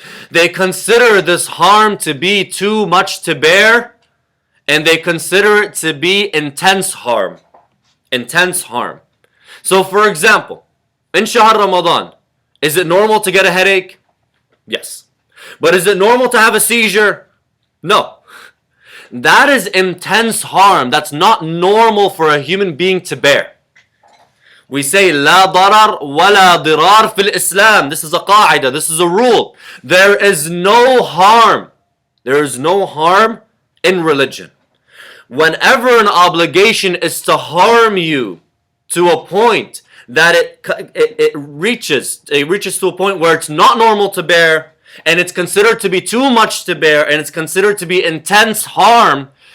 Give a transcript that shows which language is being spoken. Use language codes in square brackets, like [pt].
[en] They consider this harm to be too much to bear, and they consider it to be intense harm. Intense harm. So for example, in Shahr Ramadan, is it normal to get a headache? Yes. But is it normal to have a seizure? No. That is intense harm. That's not normal for a human being to bear. We say, [ar] لا ضرر ولا ضرار في الإسلام. [en] This is a qaida. This is a rule. There is no harm. There is no harm in religion. Whenever an obligation is to harm you to a point that it reaches to a point where it's not normal to bear, and it's considered to be too much to bear, and it's considered to be intense harm,